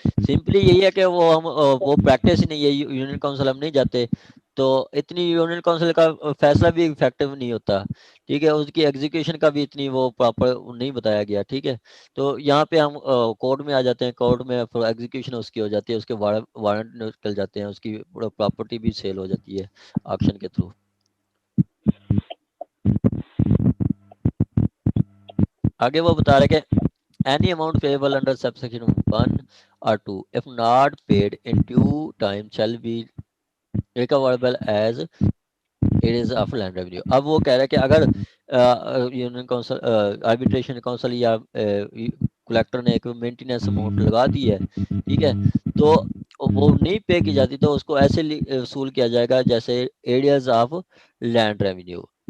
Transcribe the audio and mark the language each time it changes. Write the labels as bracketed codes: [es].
[ur] Simply یہی ہے کہ وہ پریکٹس ہی نہیں ہے, یونین کونسل ہم نہیں جاتے تو اتنی یونین کونسل کا فیصلہ بھی افیکٹو نہیں ہوتا, ٹھیک ہے, اس کی ایگزیکیوشن کا بھی اتنی وہ پراپر نہیں بتایا گیا, ٹھیک ہے. تو یہاں پہ ہم کورٹ میں آ جاتے ہیں, کورٹ میں ایگزیکیوشن اس کی ہو جاتی ہے, اس کے وارنٹ نکل جاتے ہیں, اس کی پراپرٹی بھی سیل ہو جاتی ہے آکشن کے تھرو. آگے وہ بتا رہے کہ [en] any amount payable under subsection 1 or 2 if not paid in due time shall be recoverable as it is of land revenue. [ur] اب وہ کہہ رہے کہ اگر یونین کونسل آربیٹریشن کونسل یا کلیکٹر نے ایک مینٹیننس اماؤنٹ لگا دی ہے, ٹھیک ہے, تو وہ نہیں پے کی جاتی تو اس کو ایسے وصول کیا جائے گا جیسے ایریاز آف لینڈ ریونیو.